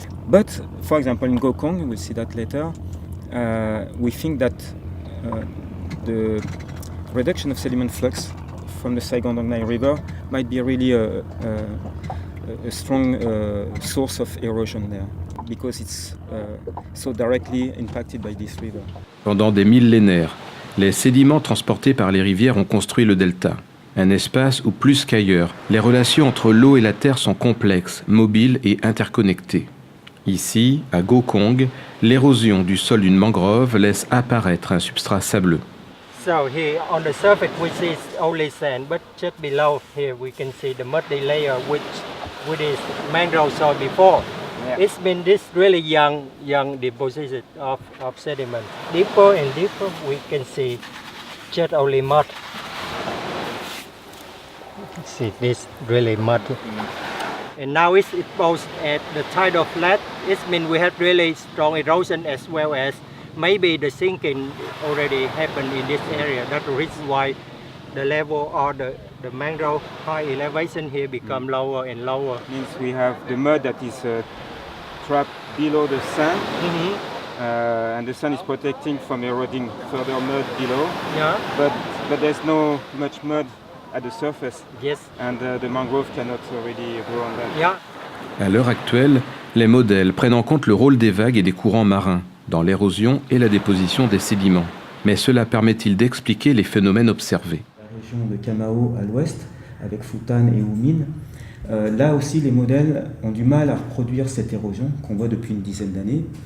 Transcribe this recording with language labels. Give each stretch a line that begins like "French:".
English: But, for example, in Gokong, we'll see that later, we think that the reduction of sediment flux from the Saigon-Dong Nai River might be really a strong source of erosion there because it's so directly impacted by this river.
French: Pendant des millénaires, les sédiments transportés par les rivières ont construit le delta, un espace où plus qu'ailleurs, les relations entre l'eau et la terre sont complexes, mobiles et interconnectées. Ici, à Gokong, l'érosion du sol d'une mangrove laisse apparaître un substrat sableux.
English: So here on the surface we see only sand, but just below here we can see the muddy layer which is mangrove soil before. Yeah. It's been this really young deposit of sediment. Deeper and deeper we can see just only mud. See this really mud. And now it's exposed at the tide of flood. It means we have really strong erosion as well as maybe the sinking already happened in this area. That's the reason why the level or the mangrove high elevation here become lower and lower. Means we have the mud that is trapped below the sand, and the sand is protecting from eroding further mud below. Yeah. But there's no much mud at the surface. Yes. And the mangrove cannot already grow on that. Yeah.
French: À l'heure actuelle, les modèles prennent en compte le rôle des vagues et des courants marins dans l'érosion et la déposition des sédiments. Mais cela permet-il d'expliquer les phénomènes observés? La région de Cà Mau à l'ouest, avec Phu Tan et U Minh, là aussi les modèles ont du mal à reproduire cette érosion qu'on voit depuis une dizaine d'années.